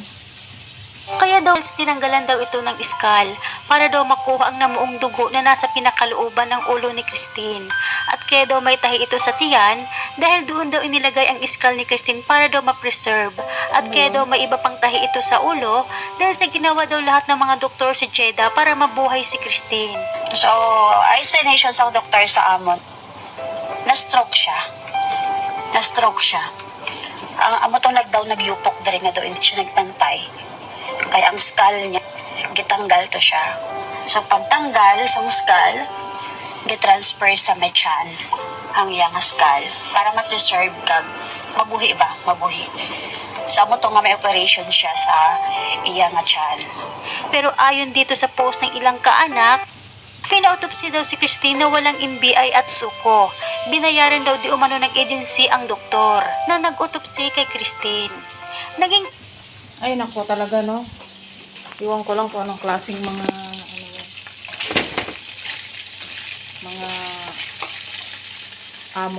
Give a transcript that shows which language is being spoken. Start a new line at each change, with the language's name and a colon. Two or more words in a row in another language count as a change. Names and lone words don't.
Filipino: Kaya daw tinanggalan daw ito ng iskal para daw makuha ang namuong dugo na nasa pinakalooban ng ulo ni Christine. At kaya daw may tahi ito sa tiyan dahil doon daw inilagay ang iskal ni Christine para daw ma-preserve. At kaya daw may iba pang tahi ito sa ulo dahil sa ginawa daw lahat ng mga doktor sa Jeddah para mabuhay si Christine.
Hiligaynon: So, explanation sa doktor sa amon, na-stroke siya. Ang amo to nagyupok diri nga daw hindi siya nagpantay. Kaya ang skull niya, gitanggal to siya. So, pagtanggal sa skull, gitransfer sa mechan ang iyang skull para ma-preserve kag mabuhi ba? Mabuhi. So, amo to nga may operation siya sa iyang tiyan.
Filipino: Pero ayon dito sa post ng ilang kaanak, pina-autopsy daw si Christine na walang NBI at suko. Binayaran daw di umano ng agency ang doktor na nag-autopsy kay Christine. Naging Ay, nako talaga, no? Iwan ko lang kung anong klaseng mga amo.